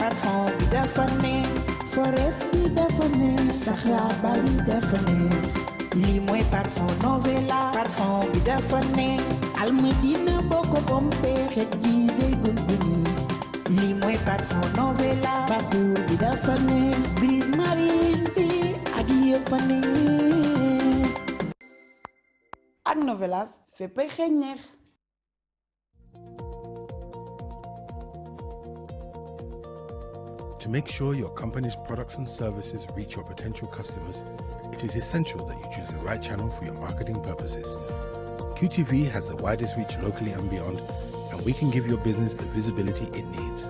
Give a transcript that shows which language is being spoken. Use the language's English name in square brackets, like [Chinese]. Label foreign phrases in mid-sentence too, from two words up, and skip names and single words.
[Wolof] parfum bi dafa neex forest bi dafa neex saxla bari dafa neex li moy parfum novelas parfum bi dafa neex almadina boko pompe xet gi day gunduni li moy parfum novelas baxur bi dafa neex brise marine bi ak yepane ak novelas feppay xeñ neex. [English] To make sure your company's products and services reach your potential customers, it is essential that you choose the right channel for your marketing purposes. QTV has the widest reach locally and beyond, and we can give your business the visibility it needs.